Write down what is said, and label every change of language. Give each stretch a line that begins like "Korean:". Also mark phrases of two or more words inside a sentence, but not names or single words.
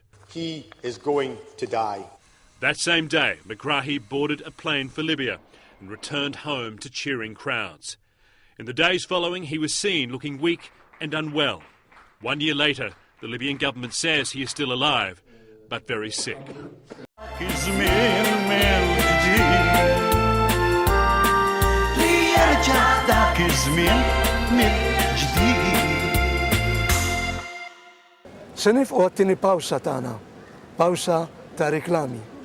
English: He is going to die. That same day, Megrahi boarded a plane for Libya and returned home to cheering crowds. In the days following, he was seen looking weak and unwell. 1 year later, the Libyan government says he is still alive, but very sick.
Maltese: Se nifqu għattini pawsa tagħna, pawsa ta' riklami.